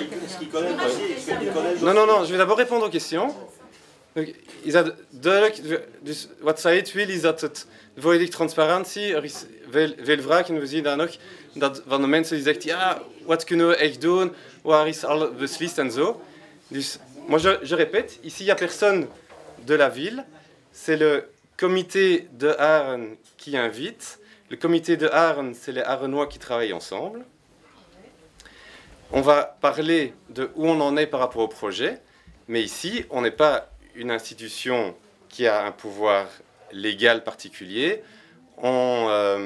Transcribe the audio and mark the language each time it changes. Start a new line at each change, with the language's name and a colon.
French: Est-ce qu'il connaît le dossier? Est-ce qu'il connaît le dossier? Non, je vais d'abord répondre aux questions.
Dutch: Is dat duidelijk? Dus wat Saïd wil is dat het volledig transparantie, er is veel vragen, we zien dat nog, dat van de mensen die zeggen, ja, wat kunnen we echt doen, waar is al beslist en zo.
French: Dus, moi je répète, ici il n'y a personne de la ville, c'est le comité de Aren qui invite, le comité de Aren, c'est les Arenois qui travaillent ensemble. On va parler de où on en est par rapport au projet, mais ici, on n'est pas une institution qui a un pouvoir légal particulier. On